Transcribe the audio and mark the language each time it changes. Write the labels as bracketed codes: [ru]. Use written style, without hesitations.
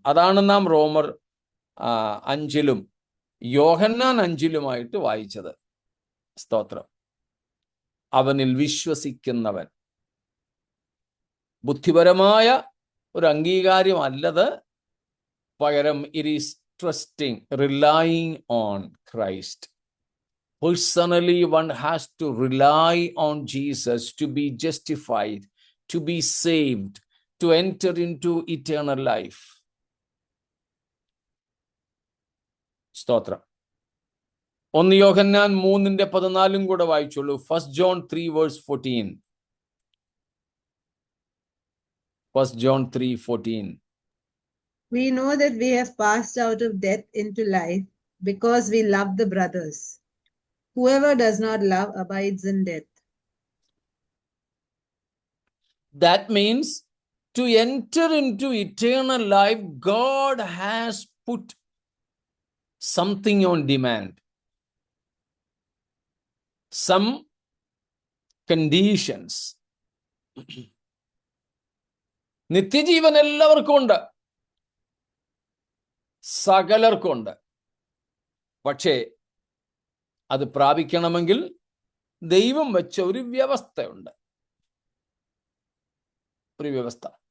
[ml] അതാണ് നാം റോമർ 5 യോഹന്നാൻ 5 വായിച്ചത്. സ്തോത്രം. അവനിൽ വിശ്വസിക്കുന്നവൻ. ബുദ്ധിപരമായ ഒരു അംഗീകാരമല്ലത്, പകരം [en] It is trusting, relying on Christ. Personally, one has to rely on Jesus to be justified, to be saved, to enter into eternal life. [ml] സ്തോത്രം. 1 യോഹന്നാൻ 3:14 കൂടെ വായിച്ചോളൂ. [en] 1 John 3:14. 1 John 3:14. We know that we have passed out of death into life because we love the brothers. Whoever does not love abides in death. That means to enter into eternal life, God has put something on demand, some conditions. [ml] നിത്യജീവൻ എല്ലാവർക്കും ഉണ്ട്, സകലർക്കും ഉണ്ട്. പക്ഷേ അത് പ്രാപിക്കണമെങ്കിൽ ദൈവം വെച്ച ഒരു വ്യവസ്ഥയുണ്ട്, ഒരു വ്യവസ്ഥ.